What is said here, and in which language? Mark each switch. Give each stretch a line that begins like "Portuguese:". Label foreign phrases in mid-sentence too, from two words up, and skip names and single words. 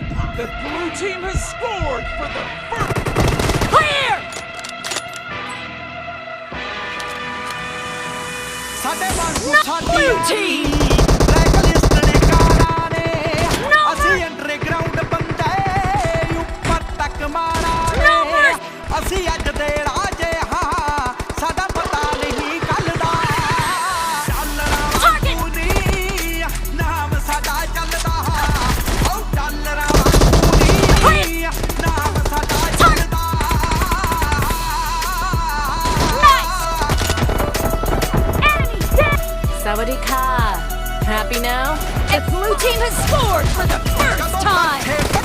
English: The blue team has scored for the first. Clear!
Punjabi: ਸਾਡੇ ਵਾਂਗੂ ਸਾਡੀ
English: blue team! black list
Punjabi: ਨੇ ਕਾਰਾਂ ਨੇ
English: No
Punjabi: ਅਸੀਂ ਅੰਡਰਗਰਾਉਂਡ ਬੰਦੇ ਉੱਪਰ ਤੱਕ ਮਾਰਾਂ
English: No
Punjabi: ਨੇ
English: mercy!
Punjabi: ਅਸੀਂ ਅੱਜ ਦੇ ਰਾਜੇ ਹਾਂ ਸਾਡਾ ਪਤਾ ਨਹੀਂ ਕੱਲ ਦਾ ਡਾਲਰਾਂ ਵਾਂਗੂ ਨੀ ਨਾਮ ਸਾਡਾ ਚੱਲਦਾ ਓ ਡਾਲਰਾਂ ਵਾਂਗੂ ਨੀ ਨਾਮ ਸਾਡਾ ਚੱਲਦਾ
English: Enemy dead!
Thai: สวัสดีค่ะ.
English: Happy now? The blue team has scored for the first time!